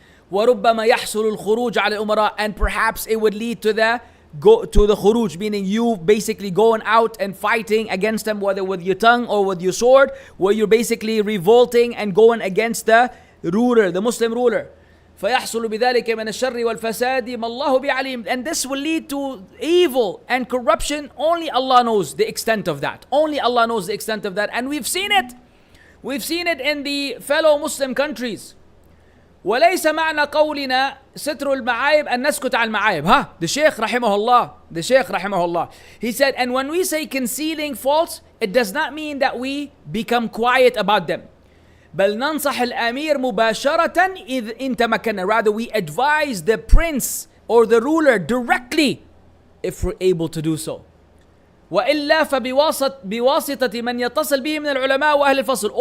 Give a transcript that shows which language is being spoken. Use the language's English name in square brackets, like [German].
[Arabic] وَرُبَّمَا يَحْصُلُ الْخُرُوجُ عَلَى الْأُمَرَاءِ. [English] And perhaps it would lead to the khuruj, meaning you basically going out and fighting against them, whether with your tongue or with your sword, where you're basically revolting and going against the ruler, the Muslim ruler. [Arabic] فيحصل بذلك من الشر والفساد ما الله بعليم. [English] And this will lead to evil and corruption. Only Allah knows the extent of that. Only Allah knows the extent of that. And we've seen it. We've seen it in the fellow Muslim countries. [Arabic] وليس معنى قولنا ستر المعايب أن نسكت عن المعايب. [English] The Shaykh rahimahullah. He said, and when we say concealing faults, it does not mean that we become quiet about them. [Arabic] بل ننصح الأمير مباشرة إن تمكنا. [English] Rather, we advise the prince or the ruler directly if we're able to do so. [Arabic] وإلا بواسطة من يتصل به من العلماء وأهل الفصل.